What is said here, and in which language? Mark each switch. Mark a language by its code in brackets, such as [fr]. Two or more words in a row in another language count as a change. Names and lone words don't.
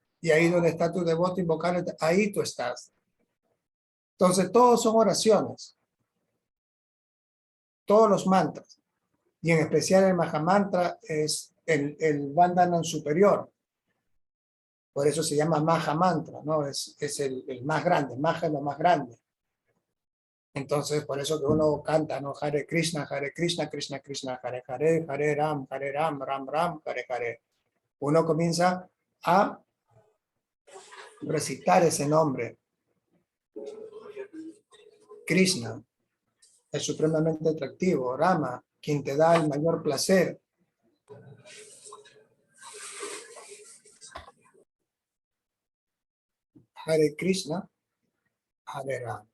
[es] Y ahí donde está tu devoto invocando, ahí tú estás. Entonces, todos son oraciones, todos los mantras. Y en especial el Mahamantra es el Vandanan superior. Por eso se llama Mahamantra, ¿no? Es el más grande, Maha es lo más grande. Entonces, por eso que uno canta, ¿no? [sa] Hare Krishna, Krishna, Krishna, Hare Hare, Hare Ram, Ram Ram, Hare Hare. [es] Uno comienza a recitar ese nombre. Krishna es supremamente atractivo. Rama, quien te da el mayor placer. [sa] Hare Krishna, Hare Ram.